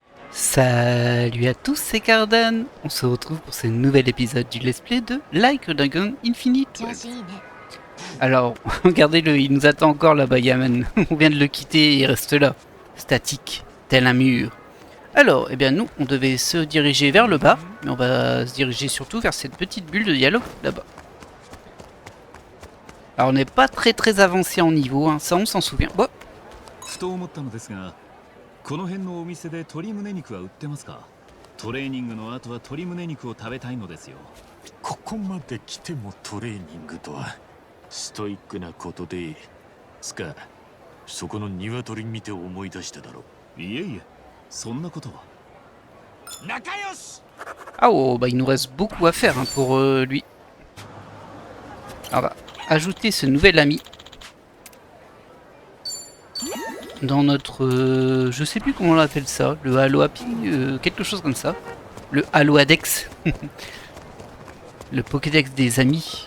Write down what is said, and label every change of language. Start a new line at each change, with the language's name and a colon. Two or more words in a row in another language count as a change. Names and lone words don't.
French: Salut à tous, c'est Cardan. On se retrouve pour ce nouvel épisode du
English: let's play
French: de Like a Dragon Infinite. Alors, regardez-le, il nous attend encore là-bas, Yaman. On vient de le quitter et il reste là, statique, tel un mur. Alors, eh bien nous, on devait se diriger vers le bas, mais on va se diriger surtout vers cette petite bulle de dialogue là-bas. Alors, on n'est pas très avancé en niveau, hein, ça on s'en souvient. Bon.
Japanese: ふと思ったのですが、この辺のお店で鶏胸肉は売ってますか？トレーニングの後は鶏胸肉を食べたいのですよ。ここまで来てもトレーニングとはストイックなことで、つかそこの鶏見て思い出しただろう。いえいえ、そんなことは。仲良し。
French: Ah oh, bah il nous reste beaucoup à faire hein, pour lui. Alors, on va ajouter ce nouvel ami dans notre... je sais plus comment on appelle ça, le Halo Happy, quelque chose comme ça. Le Halo Adex. Le Pokédex des amis.